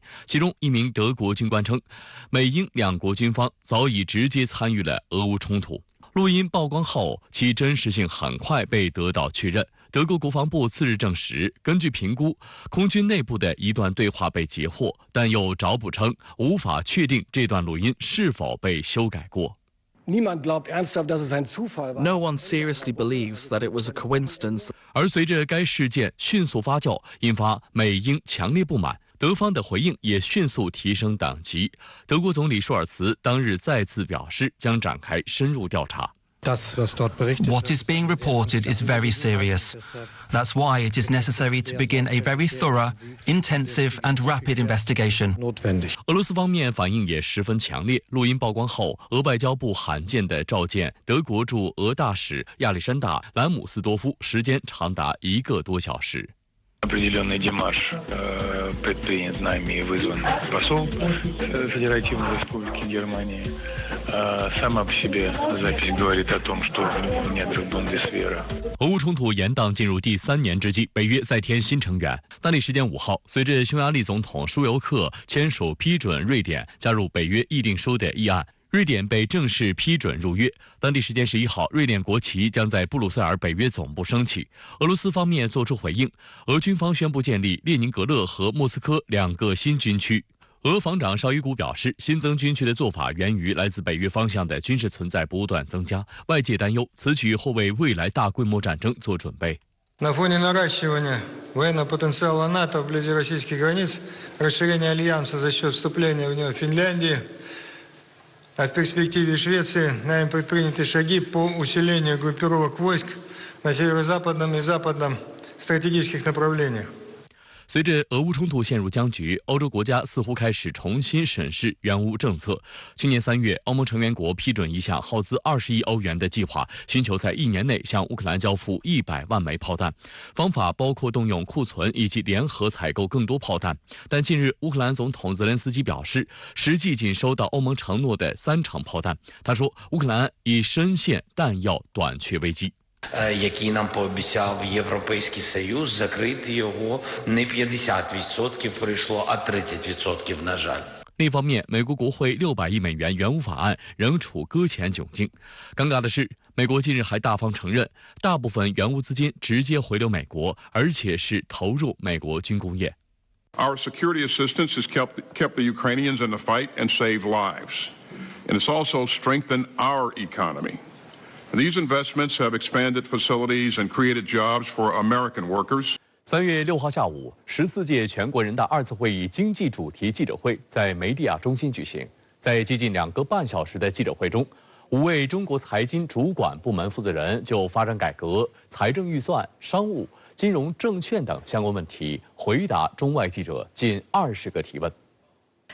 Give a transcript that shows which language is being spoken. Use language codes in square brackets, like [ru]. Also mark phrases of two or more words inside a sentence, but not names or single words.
[zh] 其中一名德国军官称，美英两国军方早已直接参与了俄乌冲突。录音曝光后，其真实性很快被得到确认。德国国防部次日证实，根据评估，空军内部的一段对话被截获，但又找补称无法确定这段录音是否被修改过。 [en] No one seriously believes that it was a coincidence. [zh] 而随着该事件迅速发酵，引发美英强烈不满。德方的回应也迅速提升等级。德国总理舒尔茨当日再次表示，将展开深入调查。 [en] What is being reported is very serious. That's why it is necessary to begin a very thorough, intensive and rapid investigation. [zh] 俄罗斯方面反应也十分强烈。录音曝光后，俄外交部罕见地召见德国驻俄大使亚历山大·兰姆斯多夫，时间长达1个多小时。 [ru] Определенный демарш предпринят нами и вызван посол Федеративной Республики Германии. Сама по себе запись говорит о том, что в недрах Бундесвера. [zh] 俄乌冲突延宕进入第3年之际，北约再添新成员。当地时间5号，随着匈牙利总统舒尤克签署批准瑞典加入北约议定书的议案。瑞典被正式批准入约。当地时间11号，瑞典国旗将在布鲁塞尔北约总部升起。俄罗斯方面作出回应，俄军方宣布建立列宁格勒和莫斯科2个新军区。俄防长绍伊古表示，新增军区的做法源于来自北约方向的军事存在不断增加，外界担忧此举或为未来大规模战争做准备。 [ru] На фоне наращивания военного потенциала НАТО вблизи российских границ, расширения альянса за счет вступления в него Финляндии. А в перспективе Швеции нами предприняты шаги по усилению группировок войск на северо-западном и западном стратегических направлениях. [zh] 随着俄乌冲突陷入僵局，欧洲国家似乎开始重新审视援乌政策。去年3月，欧盟成员国批准一项耗资20亿欧元的计划，寻求在1年内向乌克兰交付100万枚炮弹。方法包括动用库存以及联合采购更多炮弹。但近日，乌克兰总统泽连斯基表示，实际仅收到欧盟承诺的3成炮弹。他说，乌克兰已深陷弹药短缺危机。 [uk] який нам пообіцяв Європейський Союз, закрити його не 50% прийшло, а 30%, на жаль. [zh] 另一方面，美国国会600亿美元援乌法案仍处搁浅窘境。尴尬的是，美国近日还大方承认，大部分援乌资金直接回流美国，而且是投入美国军工业。 [en] Our security assistance has kept the Ukrainians in the fight and saved lives, and it's also strengthened our economy. These investments have expanded facilities and created jobs for American workers. [zh] 3 月6号下午，14届全国人大2次会议经济主题记者会在梅地亚中心举行。在接近2个半小时的记者会中，5位中国财经主管部门负责人就发展改革、财政预算、商务、金融、证券等相关问题回答中外记者近20个提问。